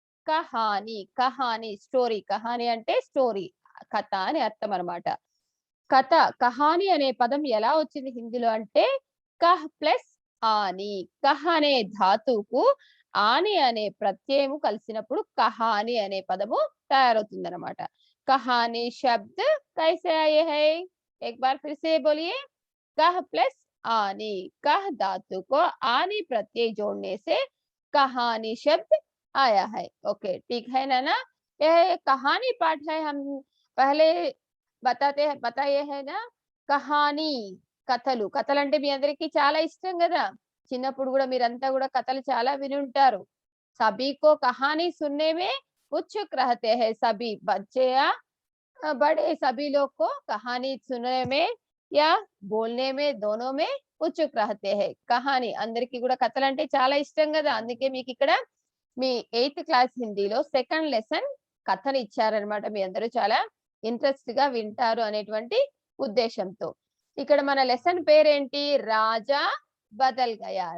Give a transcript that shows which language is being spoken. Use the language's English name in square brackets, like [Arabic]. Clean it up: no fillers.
[Telugu] కహాని కహాని story, కహాని అంటే story, కథ అని అర్థం అన్నమాట. కథ, కహాని అనే పదం ఎలా వచ్చింది హిందీలో అంటే కహ్ ప్లస్ ఆని. కహ్ అనే ధాతువుకు ఆని అనే ప్రత్యయము కలిసినప్పుడు కహాని అనే పదము తయారవుతుంది అన్నమాట. [Hindi] कहानी शब्द कैसे आए हैं? एक बार फिर से बोलिए। कह प्लस आनी, कह धातु को आनी प्रत्यय जोड़ने से कहानी शब्द आया है। ओके, ठीक है ना? यह कहानी पाठ है। हम पहले बताए है ना, [Telugu] కహాని కథలు. కథలంటే మీ అందరికీ చాలా ఇష్టం కదా. చిన్నప్పుడు కూడా మీరంతా కూడా కథలు చాలా విని ఉంటారు. [Hindi] सभी को कहानी सुनने में उत्सुक रहते हैं। सभी बच्चे या बड़े सभी लोग को कहानी सुनने में या बोलने में दोनों में उत्सुक रहते हैं। [Telugu] కహాని అందరికీ కూడా కథలంటే చాలా ఇష్టం కదా. అందుకే మీకు ఇక్కడ మీ 8th క్లాస్ హిందీలో సెకండ్ లెసన్ కథని ఇచ్చారన్నమాట. మీ అందరూ చాలా ఇంట్రెస్ట్ గా వింటారు అనేటువంటి ఉద్దేశంతో. ఇక్కడ మన లెసన్ పేరేంటి? రాజా బదల్ గయా.